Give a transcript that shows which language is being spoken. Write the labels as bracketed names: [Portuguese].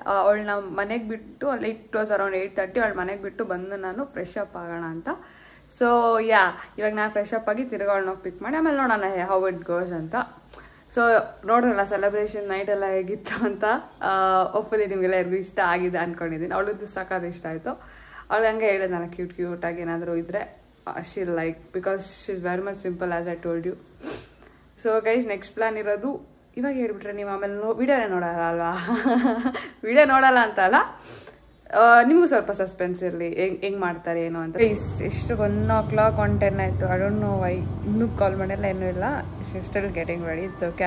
[Kannada] ಅವಳು ನಾವು ಮನೆಗೆ ಬಿಟ್ಟು [English] like it was around [Kannada] 8:30 ಅವಳು ಮನೆಗೆ ಬಿಟ್ಟು ಬಂದು ನಾನು ಫ್ರೆಶ್ ಅಪ್ ಆಗೋಣ ಅಂತ. ಸೊ ಇವಾಗ ನಾನು ಫ್ರೆಶ್ ಅಪ್ ಆಗಿ ತಿರ್ಗಾ ಅವಳನ್ನ ಪಿಕ್ ಮಾಡಿ ಆಮೇಲೆ ನೋಡೋಣ [English] how it goes [Kannada] ಅಂತ. ಸೊ ನೋಡೋಣ ಸೆಲೆಬ್ರೇಷನ್ ನೈಟ್ ಎಲ್ಲ ಹೇಗಿತ್ತು ಅಂತ. ಹೋಪ್ಫುಲಿ ನಿಮಗೆಲ್ಲ ಯಾರಿಗೂ ಇಷ್ಟ ಆಗಿದೆ ಅಂದ್ಕೊಂಡಿದ್ದೀನಿ. ಅವಳದ್ದು ಸಖತ್ ಇಷ್ಟ ಆಯಿತು. ಅವಳು ಹಂಗೆ ಹೇಳಿದೆ ನಾನು ಕ್ಯೂಟಾಗಿ ಏನಾದರೂ ಇದ್ದರೆ [English] she'll like, because she's very much simple as I told you. So guys, next plan [Kannada] ಇರೋದು ಇವಾಗ ಹೇಳ್ಬಿಟ್ರೆ ನೀವು ಆಮೇಲೆ ವಿಡಿಯೋನೇ ನೋಡಲ್ಲ ಅಲ್ವಾ? ವಿಡಿಯೋ ನೋಡಲ್ಲ ಅಂತ ಅಲ್ಲ, ನಿಮಗೂ ಸ್ವಲ್ಪ ಸಸ್ಪೆನ್ಸ್ ಇರಲಿ ಹೆಂಗೆ ಮಾಡ್ತಾರೆ ಏನು ಅಂತ. ಎಷ್ಟು [English] 1 o'clock 1:10 [Kannada] ಆಯಿತು. [English] I don't know why [Kannada] ಇನ್ನೂ ಕಾಲ್ ಮಾಡಿಲ್ಲ, ಏನೂ ಇಲ್ಲ. [English] Still getting ready. It's okay.